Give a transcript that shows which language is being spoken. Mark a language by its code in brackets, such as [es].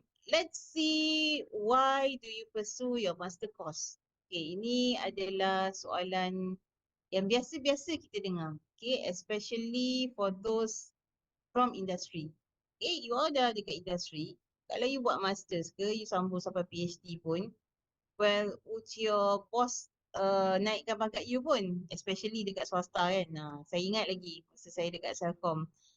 [en] Let's see, why do you pursue your master course? [ms] Okay, ini adalah soalan yang biasa-biasa kita dengar. [en] Okay, especially for those from industry. [ms] Okay, you all dah dekat industry. Kalau you buat masters ke, you sambung sampai PhD pun, [en] well, would your boss [ms] naikkan pangkat you pun, especially dekat swasta kan. Saya ingat lagi masa saya dekat Selcom.